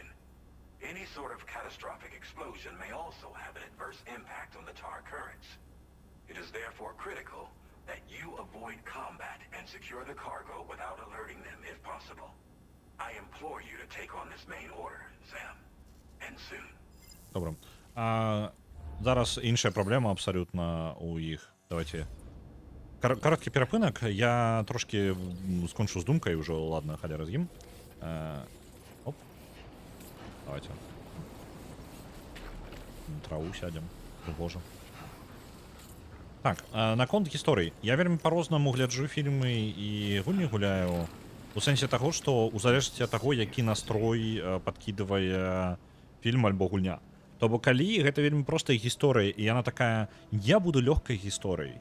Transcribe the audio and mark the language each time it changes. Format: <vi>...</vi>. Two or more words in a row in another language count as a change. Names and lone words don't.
<en>Any sort of catastrophic explosion may also have an adverse impact on the tar currents. It is therefore critical that you avoid combat and secure the cargo without alerting them if possible. I implore you to take on this main order, Sam. And soon.</en> <uk>Добре. Зараз інша проблема абсолютно у їх. Давайте. Короткий перепинок. Я трошки скончу з думкою вже, ладно, халя роз'їм.</uk> <ru>Оп. Давайте. На траву сядем. Боже.</ru> <be>Так, наконт гісторый. Я вельмі па-рознаму гляджу фільмы і гульні гуляю. У сэнсе таго, што у залежнасці ад таго, які настрой падкідывае фільм альбо гульня. То бок калі гэта вельмі простая гісторыя, і яна такая, я буду лёгкай гісторыяй.</be>